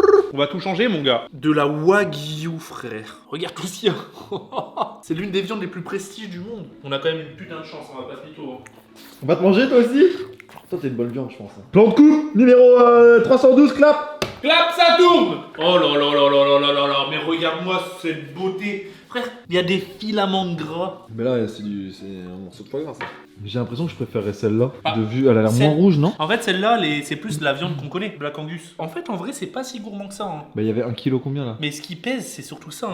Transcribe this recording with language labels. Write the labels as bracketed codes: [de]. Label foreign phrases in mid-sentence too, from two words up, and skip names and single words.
[fr] On va tout changer, mon gars. De la Wagyu, frère. Regarde tout ce qu'il y a. C'est l'une des viandes les plus prestiges du monde. On a quand même une putain de chance, on va pas se mytho. On va te manger toi aussi? Toi t'es une bonne viande, je pense. Plan de coupe, numéro 312, clap. Clap, ça tourne. Oh là là là là là là là là. Mais regarde-moi cette beauté. Frère, il y a des filaments de gras. Mais là, c'est un morceau de foie gras ça. J'ai l'impression que je préférerais celle-là. Ah. De vue, elle a l'air C'est- moins rouge, non? En fait, celle-là, c'est plus de la viande qu'on connaît, Black Angus. En fait, en vrai, c'est pas si gourmand que ça. Hein. Bah, il y avait 1 kilo combien là? Mais ce qui pèse, c'est surtout ça.